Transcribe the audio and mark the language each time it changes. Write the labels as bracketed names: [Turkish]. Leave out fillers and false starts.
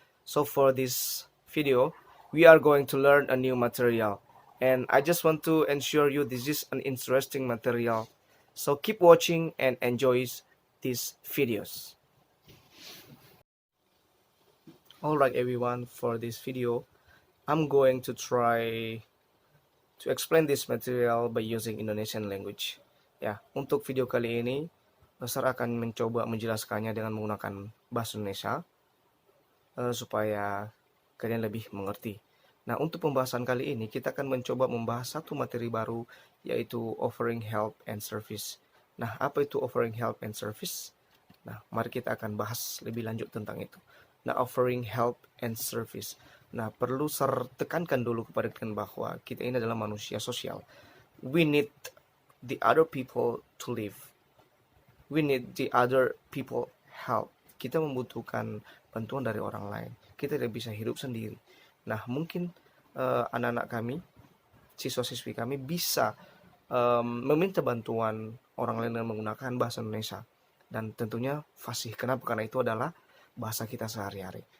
[English] So for this video, we are going to learn a new material, and I just want to ensure you this is an interesting material. So keep watching and enjoy these videos. Alright everyone, for this video, I'm going to try to explain this material by using Indonesian language. [Indonesian] Ya, untuk video kali ini, Besar akan mencoba menjelaskannya dengan menggunakan bahasa Indonesia supaya kalian lebih mengerti. Nah, untuk pembahasan kali ini kita akan mencoba membahas satu materi baru, yaitu offering help and service. Nah, apa itu offering help and service? Nah, mari kita akan bahas lebih lanjut tentang itu. Nah, offering help and service. Nah, perlu saya tekankan dulu kepada kalian bahwa kita ini adalah manusia sosial. [English] We need the other people to live. We need the other people help. [Indonesian] Kita membutuhkan bantuan dari orang lain. Kita tidak bisa hidup sendiri. Nah, mungkin anak-anak kami, siswa-siswi kami bisa meminta bantuan orang lain dengan menggunakan bahasa Indonesia. Dan tentunya fasih. Kenapa? Karena itu adalah bahasa kita sehari-hari.